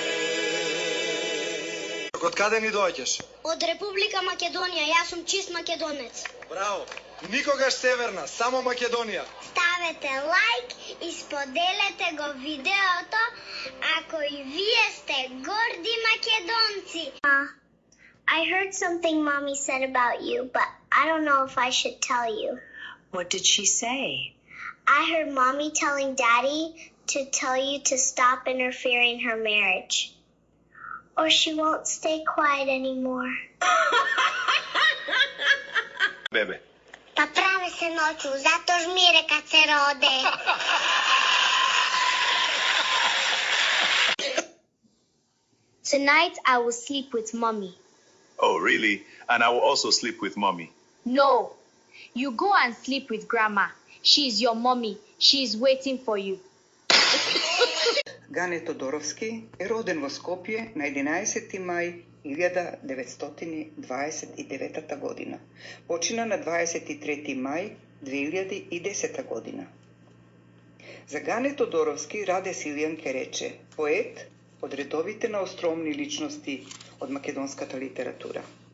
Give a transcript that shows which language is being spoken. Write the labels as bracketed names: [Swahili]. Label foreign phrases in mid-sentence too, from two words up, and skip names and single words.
[Macedonian] Од каде ни доаѓаш? Од Република Македонија, јас сум чист македонец. Браво! Никогаш северна, само Македонија. Ставете лайк и споделете го видеото ако и вие сте горди македонци. [English] I heard something Mommy said about you, but I don't know if I should tell you. What did she say? I heard Mommy telling Daddy to tell you to stop interfering her marriage, or she won't stay quiet anymore. [Macedonian] Бебе. [Serbian] Па прави се ноќу, затоа жмире кад се роде. Tonight I will sleep with Mommy. Oh, really? And I will also sleep with Mommy. No, you go and sleep with Grandma. She is your mommy. She is waiting for you. [Macedonian] Гане Тодоровски е роден во Скопје на 11 мај 1929 година. Почина на 23 мај 2010 година. За Гане Тодоровски Раде Силјан ке рече поет од редовите на остромни личности од македонската литература.